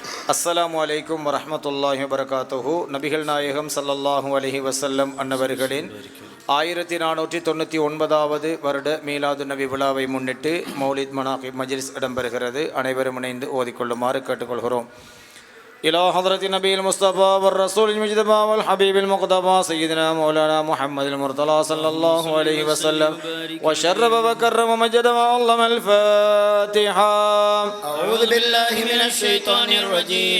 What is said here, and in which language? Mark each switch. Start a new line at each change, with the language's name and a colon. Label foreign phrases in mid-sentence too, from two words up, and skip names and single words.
Arabic: السلام عليكم ورحمة الله وبركاته.
Tamil: நபிகள் நாயகம்
Arabic: صلى الله عليه وسلم
Tamil: அன்னவர்களின் 1499வது வருட மீலாது நபி விழாவை முன்னிட்டு
Arabic: مولد مناقب مجلس
Tamil: இடம்பெறுகிறது. அனைவரும் இணைந்து ஓதிக்கொள்ளுமாறு கேட்டுக்கொள்கிறோம்.
Arabic: إلى حضرة النبي المصطفى والرسول المجتبى والحبيب المقتبى سيدنا مولانا محمد المرتضى صلى الله عليه وسلم وشرف وكرم ومجد وعظم. الفاتحة. أعوذ بالله من الشيطان الرجيم.